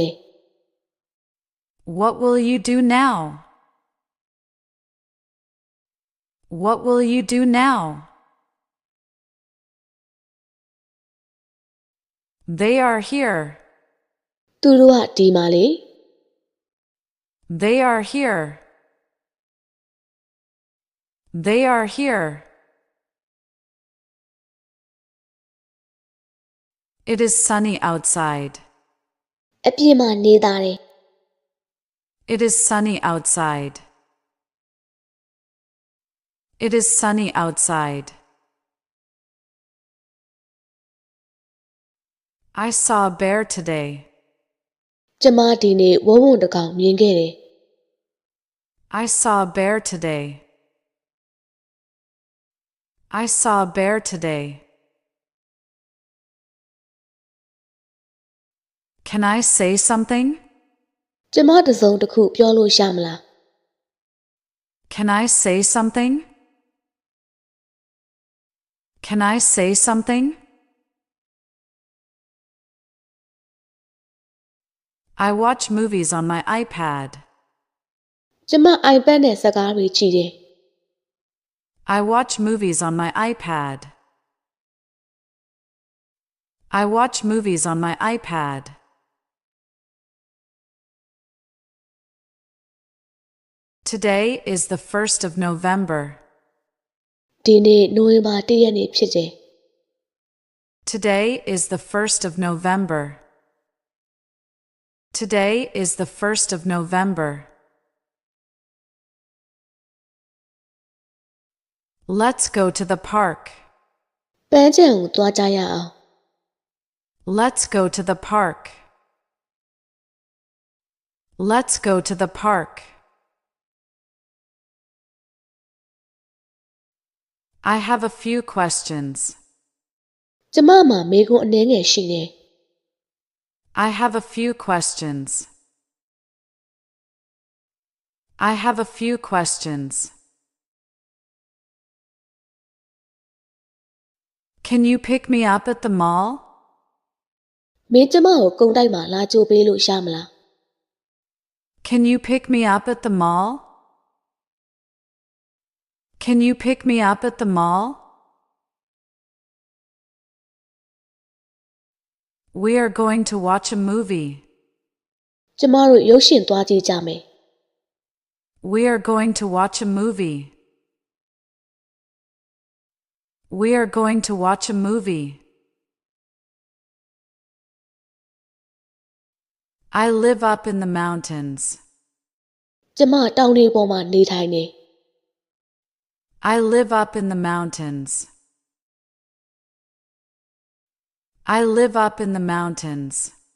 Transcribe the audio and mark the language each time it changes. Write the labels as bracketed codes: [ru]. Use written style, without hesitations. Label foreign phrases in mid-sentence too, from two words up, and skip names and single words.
[en] What will you do now? What will you do now? They are here. [my] သူတို့ကဒီမှာလေ [en] They are here. They are here. It is sunny outside. [my] အပြင်မှာနေသားတယ် [en] It is sunny outside. It is sunny outside. I saw a bear today. [my] ကျမဒီနေ့ဝုန်းဝုန်းတစ်ကောင်မြင်ခဲ့တယ် [en] I saw a bear today. I saw a bear today. Can I say something? [my] ကျမတစ်စုံတစ်ခုပြောလို့ရမလား [en] Can I say something? Can I say something? I watch movies on my iPad. [my] ကျမ iPad နဲ့ဇာတ်ကားတွေကြည့်တယ် [en] I watch movies on my iPad. I watch movies on my iPad. Today is the 1st of November. [my] ဒီနေ့နိုဝင်ဘာ1ရက်နေ့ဖြစ်တယ် [en] Today is the 1st of November. Today is the 1st of November. Let's go to the park. [my] ပန်းခြံကိုသွားကြရအောင် [en] Let's go to the park. Let's go to the park. I have a few questions. [my] ကျမမှာမေးခွန်းအနည်းငယ်ရှိတယ် [en] I have a few questions. I have a few questions. Can you pick me up at the mall? [my] မင်းကျမကိုကုန်းတိုက်မှာလာကြိုပေးလို့ရမလား [en] Can you pick me up at the mall? Can you pick me up at the mall? We are going to watch a movie. [my] ကျမတို့ရုပ်ရှင်သွားကြည့်ကြမယ် [en] We are going to watch a movie. We are going to watch a movie. I live up in the mountains. [my] ကျမတောင်တွေပေါ်မှာနေထိုင်နေ [en] I live up in the mountains. I live up in the mountains.